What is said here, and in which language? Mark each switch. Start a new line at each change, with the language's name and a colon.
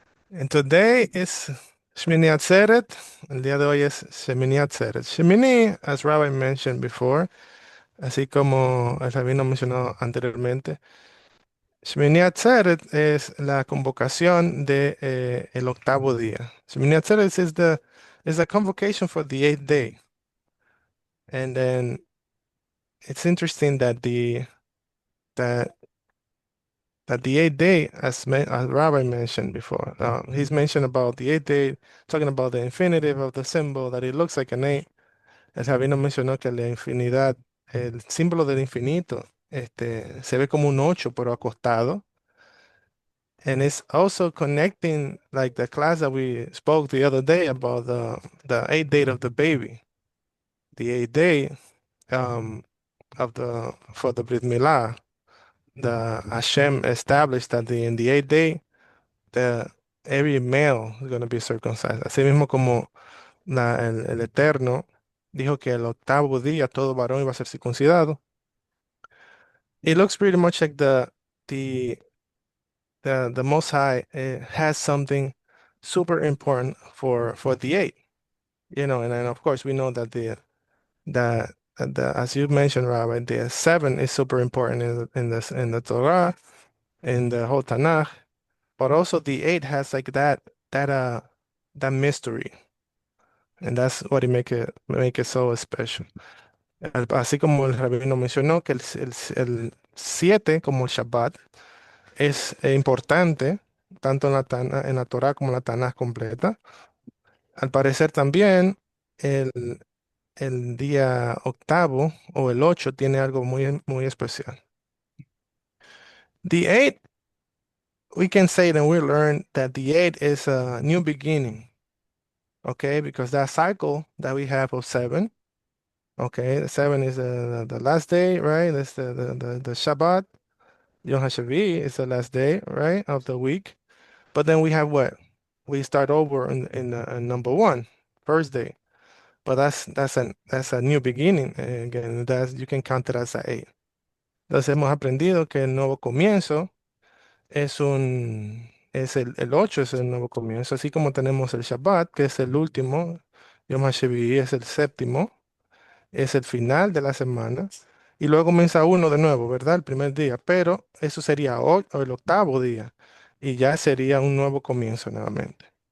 English: And today is
Spanish: Shemini Atzeret. El día de hoy es Shemini Atzeret. Shemini,
English: as Rabbi mentioned before,
Spanish: así como el rabino mencionó anteriormente, Shemini Atzeret es la convocación de el octavo día.
English: Shemini Atzeret is the convocation for the eighth day. And then it's interesting that that the eighth day, as Rabbi mentioned before, he's mentioned about the eighth day, talking about the infinitive of the symbol, that it looks like an eight.
Spanish: El rabino mencionó que la infinidad, el símbolo del infinito, se ve como un ocho, pero acostado.
English: And it's also connecting like the class that we spoke the other day about the eighth day of the baby, the eighth day for the Brit Milah. The Hashem established that in the eighth day, the every male is going to be circumcised.
Spanish: Así mismo como el Eterno dijo que el octavo día todo varón iba a ser circuncidado.
English: It looks pretty much like the the Most High has something super important for the eight, you know, and then of course we know that the as you mentioned, Rabbi, the seven is super important in the Torah, in the whole Tanakh, but also the eight has like that mystery, and that's what it make it so special.
Spanish: Así como el rabino mencionó que el siete, como el Shabbat, es importante tanto en la Torah como en la Tanakh completa. Al parecer también el, el día octavo o el 8 tiene algo muy especial.
English: The eight, we can say that we learn that the eight is a new beginning, okay? Because that cycle that we have of seven, okay, the seven is the last day, right? That's the Shabbat. Yom HaShavi is the last day, right, of the week. But then we have what? We start over in number one, first day. But that's a new beginning. Again, that's you can count it as a eight.
Spanish: Entonces hemos aprendido que el nuevo comienzo es el 8 es el nuevo comienzo, así como tenemos el Shabbat, que es el último, Yom HaShavi es el séptimo, es el final de la semana, y luego comienza uno de nuevo, ¿verdad? El primer día, pero eso sería o el octavo día, y ya sería un nuevo comienzo nuevamente.